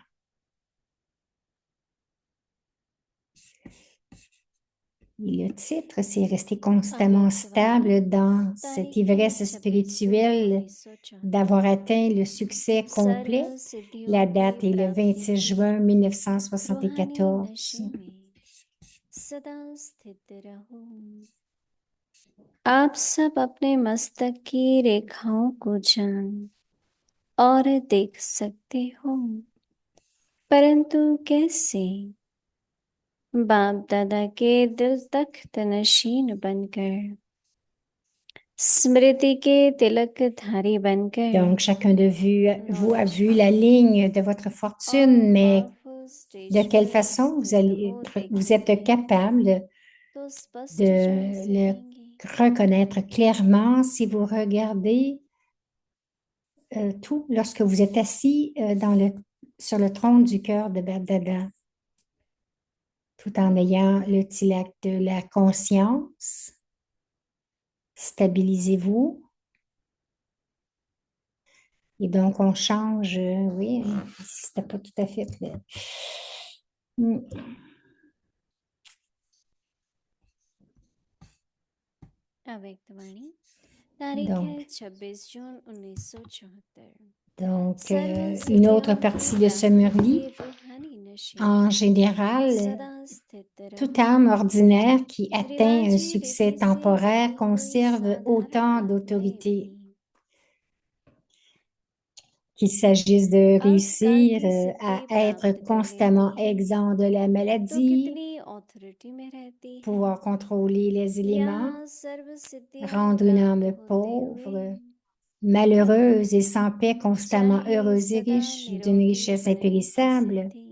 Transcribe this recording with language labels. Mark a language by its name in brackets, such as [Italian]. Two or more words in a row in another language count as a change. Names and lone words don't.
[French] Et le titre, c'est rester constamment stable dans cette ivresse spirituelle d'avoir atteint le succès complet. La date est le 26 juin 1974. [Hindi] आप सब अपने मस्तक की रेखाओं को जान और देख सकते हो, परंतु कैसे? बाप दादा के दिल तख्त नशीन बनकर, स्मृति के तिलकधारी बनकर, [French] Donc, chacun de vous a vu la ligne de votre fortune, mais de quelle façon vous êtes capable de le reconnaître clairement si vous regardez tout lorsque vous êtes assis sur le trône du cœur de Bab-Dada, tout en ayant le tilak de la conscience. Stabilisez-vous. Et donc, on change, oui, c'était pas tout à fait clair. [Hindi] अव्यक्तवाणी तारीख है 26 जून 1974। [French] Donc, une autre partie de ce Murli, en général, toute âme ordinaire qui atteint un succès temporaire conserve autant d'autorité. Qu'il s'agisse de réussir à être constamment exempt de la maladie, pouvoir contrôler les éléments, rendre une âme pauvre, malheureuse et sans paix, constamment heureuse et riche, d'une richesse impérissable,